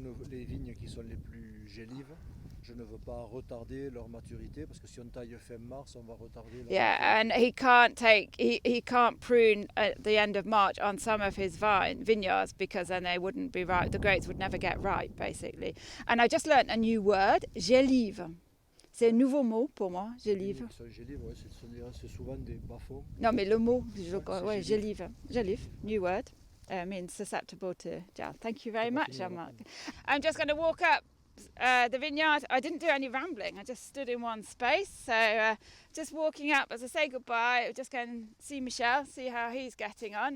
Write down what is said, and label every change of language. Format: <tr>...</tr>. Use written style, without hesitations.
<fr>les vignes qui sont les plus gélives, je ne veux pas retarder leur maturité parce que si on taille fin mars, on va retarder leur maturité.</fr> <en>And he can't prune at the end of March on some of his vineyards because then they wouldn't be ripe. The grapes would never get ripe, basically. And I just learnt a new word, gélive.</en> <fr>C'est un nouveau mot pour moi, gélive. C'est souvent des bas-fonds. Non, mais le mot, gélive.</fr> <en>Gélive, new word. Means susceptible to gel. Thank you very much, Marc. I'm just going to walk up the vineyard. I didn't do any rambling. I just stood in one space. So just walking up as I say goodbye, just go and see Michel, see how he's getting on.</en>